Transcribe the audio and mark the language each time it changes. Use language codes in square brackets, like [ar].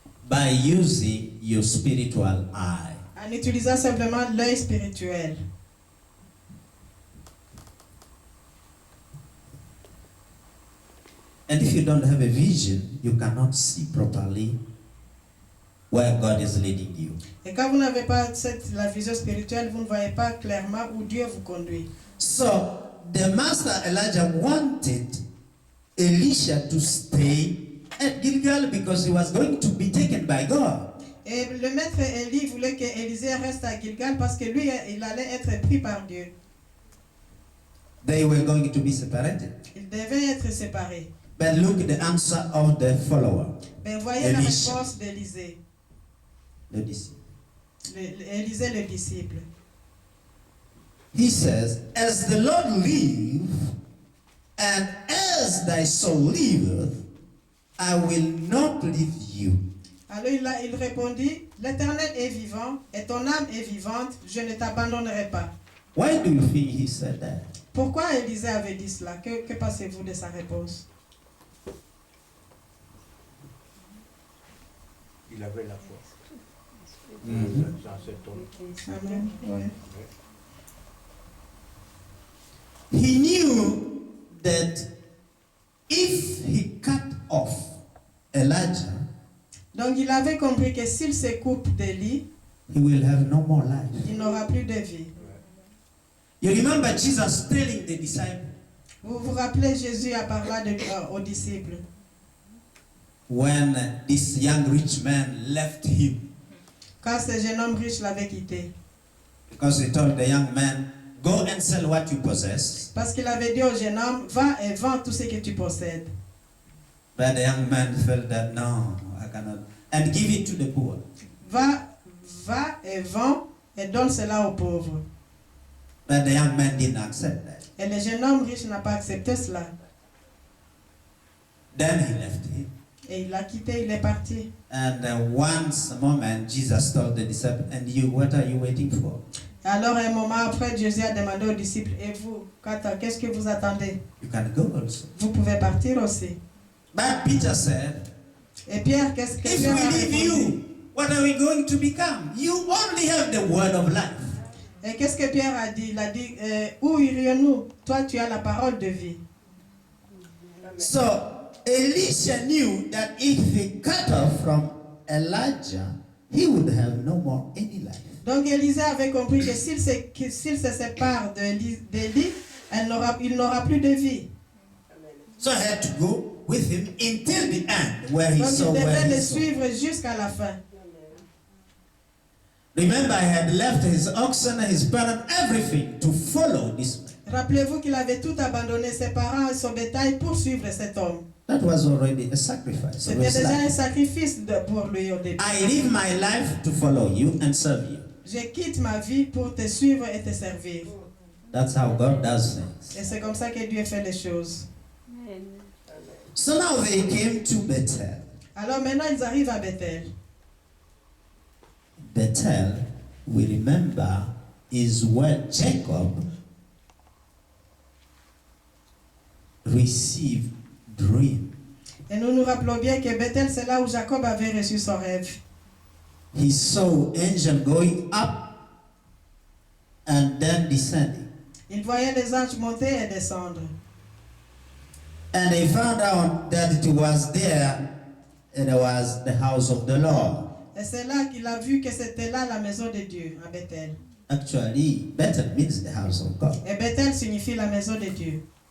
[en] By using your spiritual eye. [fr] en utilisant simplement l'œil spirituel. [en] And if you don't have a vision, you cannot see properly where God is leading you. [fr] Et quand vous n'avez pas la vision spirituelle, vous ne voyez pas clairement où Dieu vous conduit. [en] So the master Elijah wanted Elisha to stay at Gilgal because he was going to be taken by God. [fr] Et le maître Élie voulait que Élisée reste à Gilgal parce que lui, il allait être pris par Dieu. [en] They were going to be separated. [fr] Il devait être séparé. [en] But look at the answer of the follower, [fr] Mais voyez la [en] Elisha. [fr] réponse d'Élisée. [en] the disciple. [fr] Élisée le disciple. [en] He says, as the Lord live, and as thy soul liveth, I will not leave you. [fr] Alors il répondit, l'Éternel est vivant et ton âme est vivante, je ne t'abandonnerai pas. [en] Why do you think he said that? [fr] Pourquoi Élisée avait dit cela? Que pensez-vous de sa réponse? Il avait la foi. Mhm. Dans cet homme. Amen. Ouais. [en] He knew that if he cut off Elijah, [fr] Donc il avait compris que s'il se coupe d'Élie, [en] he will have no more life. [fr] il n'aura plus de vie. [en] You remember Jesus telling the disciples, [fr] Vous vous rappelez, Jésus a parlé aux disciples. [en] when this young rich man left him, [fr] Quand ce jeune homme riche l'avait quitté. [en] because he told the young man, go and sell what you possess. [fr] Parce qu'il avait dit au jeune homme, va et vends tout ce que tu possèdes. [en] But the young man felt that, no, I cannot. And give it to the poor. [fr] Va et vends et donne cela aux pauvres. [en] But the young man didn't accept that. [fr] Et le jeune homme riche n'a pas accepté cela. [en] Then he left him. [fr] Et il l'a quitté, il est parti. [en] And once a moment, Jesus told the disciples, and you, what are you waiting for? [fr] Alors, un moment après, Jésus a demandé aux disciples, et vous, qu'est-ce que vous attendez? [en] You can go also. [fr] Vous pouvez partir aussi. [en] But Peter said, [fr] Et Pierre, qu'est-ce que [en] if [fr] Pierre a [en] we leave [fr] répondu? [en] you, what are we going to become? You only have the word of life. [fr] Et qu'est-ce que Pierre a dit? Il a dit, où irions-nous? Toi, tu as la parole de vie. [en] So Elisha knew that if he cut off from Elijah, he would have no more any life. [fr] Donc Élisée avait compris que s'il se sépare d'Élie, il n'aura plus de vie. [en] So I had to go with him until the end, where he [fr] Donc [en] saw [fr] il [en] where [fr] devait [en] he [fr] le [en] saw. [fr] suivre jusqu'à la fin. [en] Remember, I had left his oxen, his parent, everything to follow this man. [fr] Rappelez-vous qu'il avait tout abandonné, ses parents et son bétail pour suivre cet homme. [en] That was already a sacrifice. [fr] C'était déjà un sacrifice pour lui au début. [en] I live my life to follow you and serve you. [fr] Je quitte ma vie pour te suivre et te servir. [en] That's how God does things. [fr] Et c'est comme ça que Dieu fait les choses. [en] So now they came to Bethel. [fr] Alors maintenant, ils arrivent à Bethel. [en] Bethel, we remember, is where Jacob received dream. [fr] Et nous nous rappelons bien que Bethel, c'est là où Jacob avait reçu son rêve. [en] He saw angel going up and then descending. [fr] Il voyait les anges monter et descendre. [en] And he found out that it was there, it was the house of the Lord. [fr] Et c'est là qu'il a vu que c'était là la maison de Dieu, à Bethel. [en] Actually, Bethel means the house of God. [fr] Et Bethel signifie la maison de Dieu.